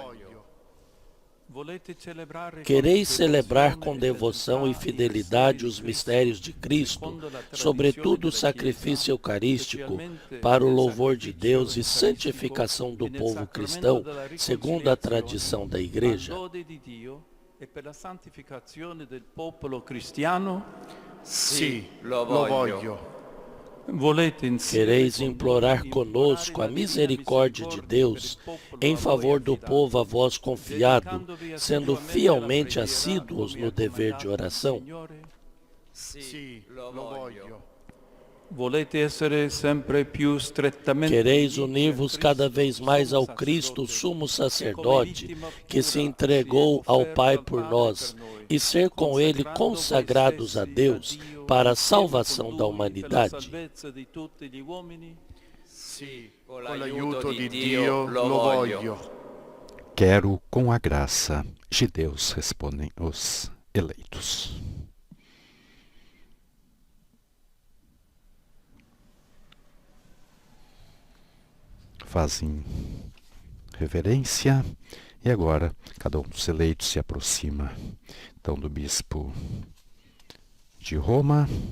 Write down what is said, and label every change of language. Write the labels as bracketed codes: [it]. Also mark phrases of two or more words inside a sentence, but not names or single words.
[pt] Quereis celebrar com devoção e fidelidade os mistérios de Cristo, sobretudo o sacrifício eucarístico, para o louvor de Deus e santificação do povo cristão, segundo a tradição da Igreja? [it] Sì, lo voglio. [pt] Quereis implorar conosco a misericórdia de Deus em favor do povo a vós confiado, sendo fielmente assíduos no dever de oração? [it] Sì, lo voglio. [pt] Quereis unir-vos cada vez mais ao Cristo, sumo sacerdote, que se entregou ao Pai por nós, e ser com Ele consagrados a Deus para a salvação da humanidade? [it] Sì, con l'aiuto di Dio lo voglio. [pt] Quero com a graça de Deus, respondem os eleitos. Fazem reverência e agora cada um dos eleitos se aproxima então do bispo de Roma,